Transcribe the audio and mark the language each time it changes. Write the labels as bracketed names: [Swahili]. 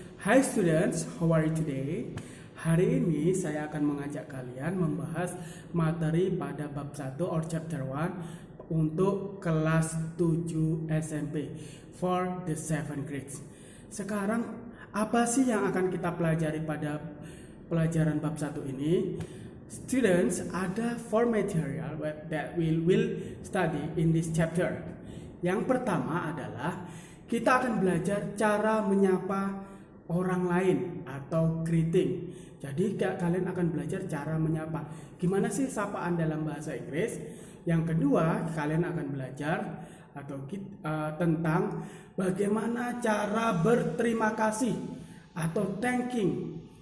[English] Hi students, how are you today? [Indonesian] Hari ini saya akan mengajak kalian membahas materi pada bab 1 or chapter 1 untuk kelas 7 SMP [English] for the 7 grades. [Indonesian] Sekarang apa sih yang akan kita pelajari pada pelajaran bab 1 ini? [English] Students, [Indonesian] ada 4 [English] material that we will study in this chapter. [Indonesian] Yang pertama adalah kita akan belajar cara menyapa orang lain atau greeting. Jadi kalian akan belajar cara menyapa. Gimana sih sapaan dalam bahasa Inggris? Yang kedua, kalian akan belajar tentang bagaimana cara berterima kasih atau thanking.